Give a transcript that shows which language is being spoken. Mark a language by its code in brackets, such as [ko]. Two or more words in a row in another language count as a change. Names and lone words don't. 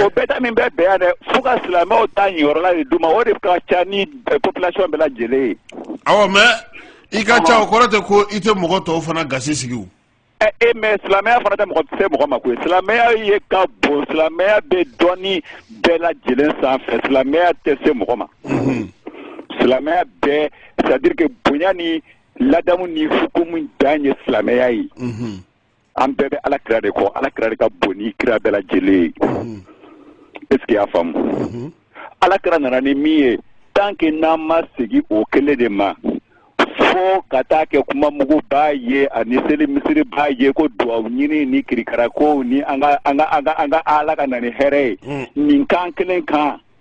[bm] o bɛɛ ta min bɛ bɛɛ yan dɛ fo ka silamɛw ta nin yɔrɔ la de d'u ma o de ka ca ni population bɛɛ lajɛlen ye mais i ka ca o kɔrɔ tɛ ko i tɛ mɔgɔ tɔw fana gasi sigi o mais silamɛya fana tɛ se mɔgɔ ma koyi silamɛya ye ka bon silamɛya bɛ dɔnni bɛɛ lajɛlen sanfɛ silamɛya tɛ se mɔgɔ ma silamɛya bɛɛ c'est [fr] à dire que [bm] bonya ni ladamu ni hukumu dan ye silamɛya ye an bɛɛ bɛ ala kira de kɔ ala kira de ka bon ni kira bɛɛ lajɛlen ye [fr] est ce que [bm] y'a faamu ala kira nana ni min ye [fr] tant que [bm] n'an ma segin o kelen de ma fo ka taa kɛ kuma mugu b'a ye ani seli misiri b'a ye ko duwawu ɲini ni kirikara ko ni an ka ala ka na ni hɛrɛ ye nin kan kelen kan